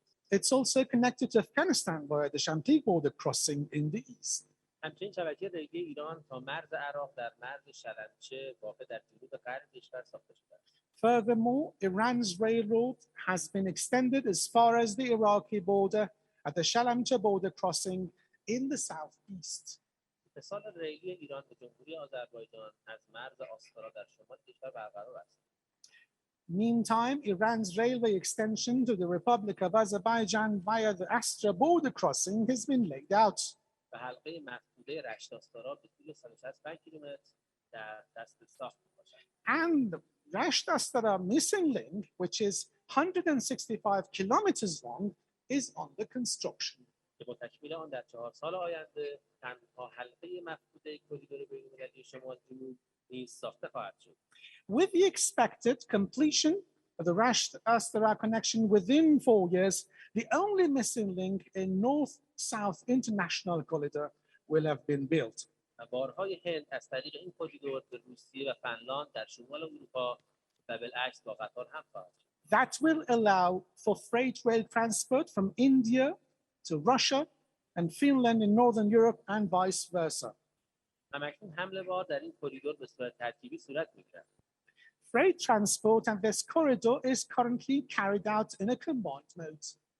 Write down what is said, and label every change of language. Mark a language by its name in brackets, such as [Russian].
[English] It's also connected to Afghanistan via the Shamti border crossing in the east. [Persian] همچنین شبکه ریلی ایران تا مرز عراق در مرز شلمچه واقع در جنوب غرب کشور ساخته شده است. [English] Furthermore, Iran's railroad has been extended as far as the Iraqi border at the Shalamcha border crossing in the southeast. [Persian] اتصال ریلی ایران به جمهوری آذربایجان از مرز آستارا در شمال کشور برقرار است. [English] Meantime, Iran's railway extension to the Republic of Azerbaijan via the Astra border crossing has been laid out. [Persian] به حلقه مفقوده رشت آستارا به طول 165 کیلومتر در دست ساخت می‌باشد. [English] And Rasht-Astara missing link, which is 165 kilometers long, is under construction. [Persian] که با تکمیل آن در 4 سال آینده تنها حلقه مفقوده کریدور بین‌المللی شمال جنوب نیز ساخته خواهد شد. [English] With the expected completion of the Rasht-Astara connection within 4 years, the only missing link in North-South International Corridor will have been built. [Persian] و بارهای هند از طریق این کریدور به روسیه و فنلاند در شمال اروپا و بالعکس با قطار هم خواهد شد. [English] That will allow for freight rail transport from India to Russia and Finland in Northern Europe and vice versa. [Persian] همکنون حمل بار در این کریدور به صورت ترکیبی صورت می‌گیرد. [English] Freight transport on this corridor is currently carried out in a combined mode.